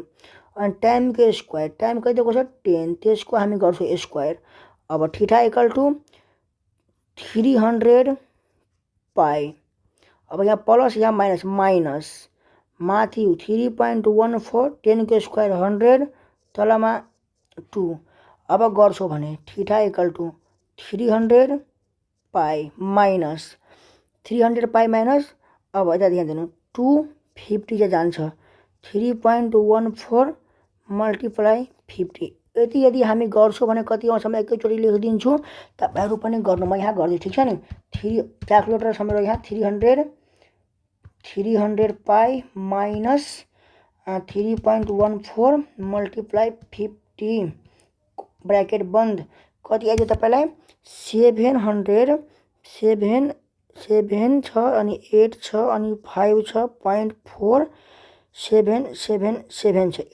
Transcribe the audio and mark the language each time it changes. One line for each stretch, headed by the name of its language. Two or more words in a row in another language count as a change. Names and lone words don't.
Nepali: अनि टाइमको स्क्वायर टाइम कति दिएको छ 10 त्यसको हामी गर्छौँ स्क्वायर। अब
English: theta equal to 300 pi.
Nepali: अब यहाँ प्लस यहाँ
English: minus minus
Nepali: माथि 3.14 10 को स्क्वायर 100 तलमा 2। अब गर्छौँ भने
English: theta equal to 300 pi minus 300 pi minus
Nepali: 300 पाई माइनस अब यता ध्यान दिनु 250 चाहिँ जान्छ 3.14 मल्टिप्लाई 50। यदि हामी गर्छौँ भने कति आउँछ म एकैचोटि लेखिदिन्छु तपाईँहरू पनि गर्नु। म यहाँ गर्छु ठिक छ नि। क्यालकुलेटर समेत यहाँ
English: 300 pi minus 3.14 multiply 50
Nepali: ब्रैकेट बंद कति आइदियो तपाईँलाई 7 छ अनि 8 छ अनि 5 छ 0.4777 छ।